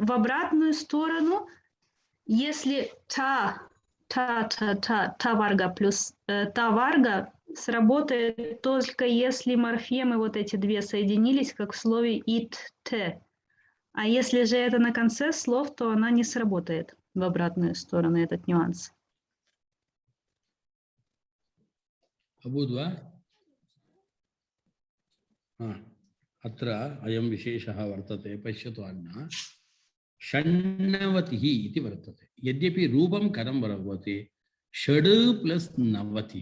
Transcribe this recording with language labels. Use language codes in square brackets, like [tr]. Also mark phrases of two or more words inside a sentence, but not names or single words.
[ru] В обратную сторону, если та варга плюс та варга сработает только если морфемы вот эти две соединились, как в слове ит-те. А если же это на конце слов, то она не сработает в обратную сторону, этот нюанс. [sa] अभूत् वा? अत्र अयं विशेषः वर्तते, पश्यतु अण्णा। षण्णवतिः इति वर्तते, यद्यपि रूपं कथं भवति, षड् प्लस् नवतिः।